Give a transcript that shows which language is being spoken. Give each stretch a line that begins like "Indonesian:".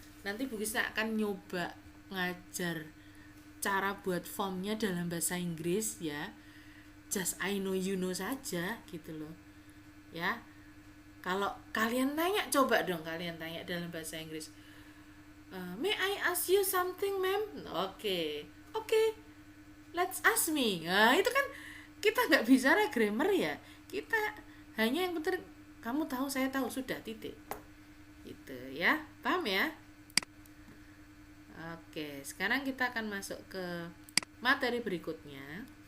Indonesian: Nanti Bu Krisna akan nyoba ngajar cara buat formnya dalam bahasa Inggris ya.
English: Just I know you know
Indonesian: saja gitu loh. Ya. Kalau kalian tanya, coba dong kalian tanya dalam bahasa Inggris.
English: May I ask you something, ma'am? Oke. Let's ask me.
Indonesian: Nah, itu kan kita nggak bicara grammar ya. Kita hanya yang penting kamu tahu, saya tahu, sudah titik. Gitu ya. Paham ya? Oke, sekarang kita akan masuk ke materi berikutnya.